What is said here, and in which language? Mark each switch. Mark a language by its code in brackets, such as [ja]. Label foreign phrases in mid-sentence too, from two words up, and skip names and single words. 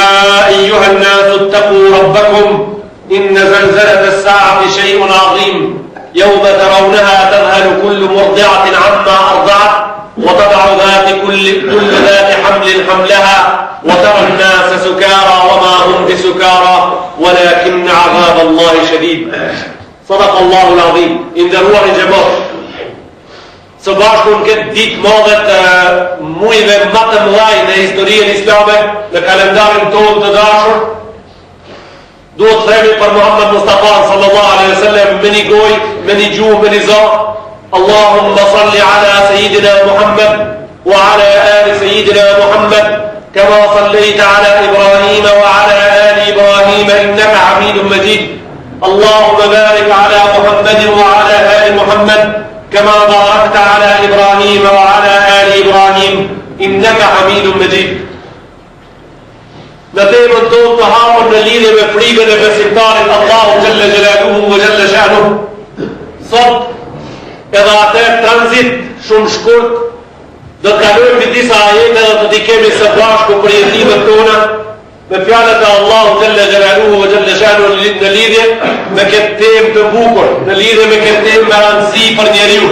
[ar] أيها الناس اتقوا ربكم إن زلزلة الساعة شيء عظيم يوم ترونها تذهل كل مرضعة عما أرضعت وتضع كل ذات حمل حملها وترى الناس سكارى وما هم بسكارى ولكن عذاب الله شديد صدق الله العظيم إن دروع جماعة [sq] së bashku në këtë ditë madhet mujve më të mëdhaj në historinë islame, në kalendarin tonë të dashur, duhet themi për Muhammed Mustafa [ar] صلى الله عليه وسلم [sq] me një gojë, me një gjuhë, me një za. [ar] اللهم صل على سيدنا محمد وعلى آل سيدنا محمد كما صليت على إبراهيم وعلى آل إبراهيم إنك حميد مجيد. اللهم بارك على محمد وعلى آل محمد كما باركت على إبراهيم وعلى آل إبراهيم إنك حميد مجيد. [sq] Në temën tonë të hapur në lidhje me frikën e besimtarit Allahu [ar] جل جلاله وجل شأنه. [sq] Sot edhe atë tranzit shumë shkurt do të kalojmë në disa ajete dhe do t'i kemi së bashku për jetimet tona me fjalët e Allahu [ar] جل جلاله وجل شأنه [sq] në lidhje me këtë temë të bukur, në lidhje me këtë temë me rëndësi për njeriu.